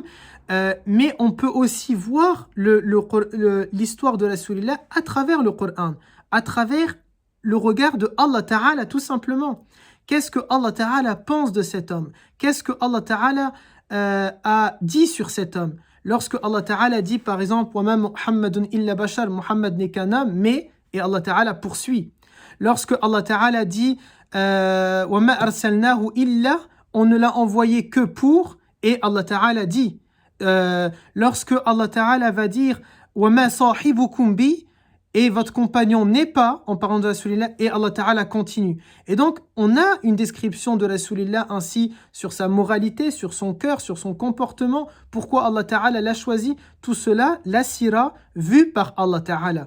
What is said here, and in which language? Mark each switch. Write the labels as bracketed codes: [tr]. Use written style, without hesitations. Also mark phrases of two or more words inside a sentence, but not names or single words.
[fr] Mais on peut aussi voir l'histoire de Rasulillah à travers le Coran, à travers le regard de [ar] الله تعالى, [fr] tout simplement. Qu'est-ce que [ar] الله تعالى [fr] pense de cet homme? Qu'est-ce que [ar] الله تعالى [fr] a dit sur cet homme? Lorsque [ar] الله تعالى [fr] dit, par exemple, « [ar] وما محمد إلا بشر [fr] » Muhammad n'est qu'un homme, mais, et [ar] الله تعالى [fr] poursuit. Lorsque [ar] الله تعالى [fr] dit « [ar] وما أرسلناه إلا [fr] » on ne l'a envoyé que pour, et [ar] الله تعالى [fr] dit. Lorsque [ar] الله تعالى [fr] va dire « [ar] وما صاحبكم ب [fr] » et votre compagnon n'est pas, en parlant de Rasulillah, et [ar] الله تعالى [fr] continue. Et donc, on a une description de Rasulillah ainsi sur sa moralité, sur son cœur, sur son comportement. Pourquoi [ar] الله تعالى [fr] l'a choisi? Tout cela, la sira, vue par [ar] الله تعالى.